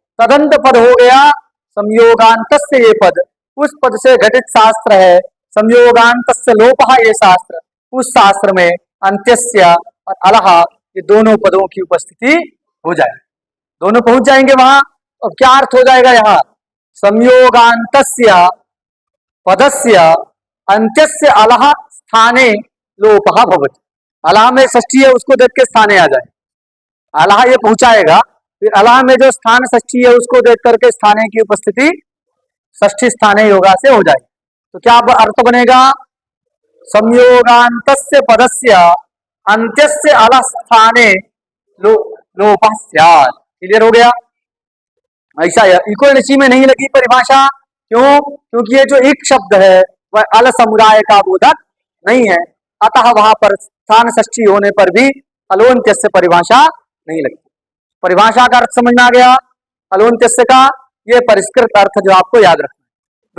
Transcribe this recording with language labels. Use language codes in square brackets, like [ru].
[hi] तदंत पद हो गया संयोगांत से ये पद। उस पद से घटित शास्त्र है संयोगांत से लोपः ये शास्त्र। उस शास्त्र में अंत्यस्य और अलह ये दोनों पदों की उपस्थिति हो जाए, दोनों पहुंच जाएंगे वहां। अब क्या अर्थ हो जाएगा यहाँ? [sa] संयोगांतस्य पदस्य अंत्यस्य अलह स्थाने लोपः भवति। [hi] अलह में षष्ठी है, उसको देख के स्थाने आ जाए, अलह ये पहुंचाएगा। फिर अलह में जो स्थान षष्ठी है उसको देख करके स्थाने की उपस्थिति षष्ठी स्थाने योगा से हो जाए। तो क्या अर्थ बनेगा? [sa] संयोगांतस्य पदस्य अंत्यस्य अलह स्थाने लोपः स्यात्। [hi] क्लियर हो गया? ऐसा है। इको ऋषि में नहीं लगी परिभाषा, क्यों? क्योंकि ये जो एक शब्द है वह अल समुदाय का बोधक नहीं है, अतः वहां पर स्थान षष्ठी होने पर भी अलोन्त्यस्य परिभाषा नहीं लगती। परिभाषा का अर्थ समझ में आ गया अलोन्त्यस्य का? ये परिष्कृत अर्थ जो आपको याद रखना है।